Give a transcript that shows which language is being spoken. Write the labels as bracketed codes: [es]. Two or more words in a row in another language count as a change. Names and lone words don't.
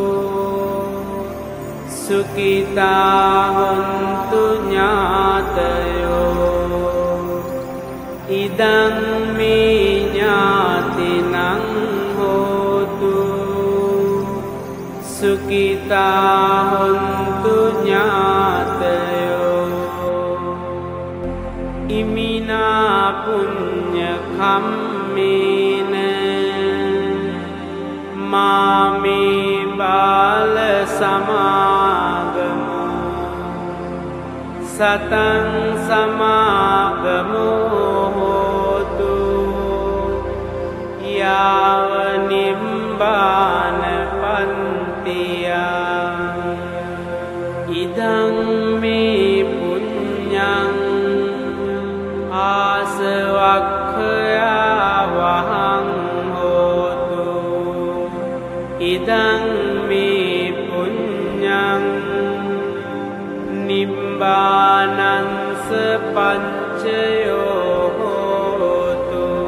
[pi] සුඛිතා හොන්තු ඥාතයෝ ඉදං මේ ඥාතිනං හෝතු සුඛිතා හොන්තු ඥාතයෝ ඉමිනා පුඤ්ඤ කම්මේන මාමේ බාල සමාගමෝ සතං සමාගමෝ හෝතු යාව නිම්බාන පන්ති कालया इदं मे पुण्यं आसवक्खया वहं होतु इदं मे पुण्यं निब्बानंस पञ्चयो होतु